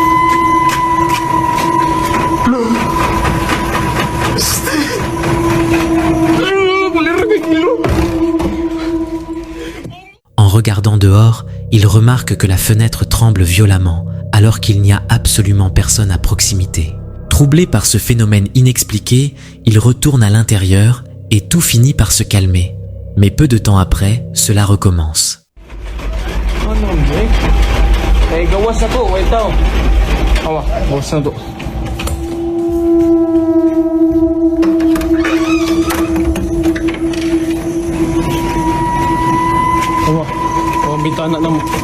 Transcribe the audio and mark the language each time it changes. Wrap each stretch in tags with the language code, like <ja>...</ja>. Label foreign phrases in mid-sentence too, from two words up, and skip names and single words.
<fr>En regardant dehors, il remarque que la fenêtre tremble violemment, alors qu'il n'y a absolument personne à proximité. Troublé par ce phénomène inexpliqué, il retourne à l'intérieur et tout finit par se calmer. Mais peu de temps après, cela recommence.</fr> <ceb>Eh, gawas na to. Wait tao. Awa, gawas na to. Awa, awa bintana na mo.</ceb>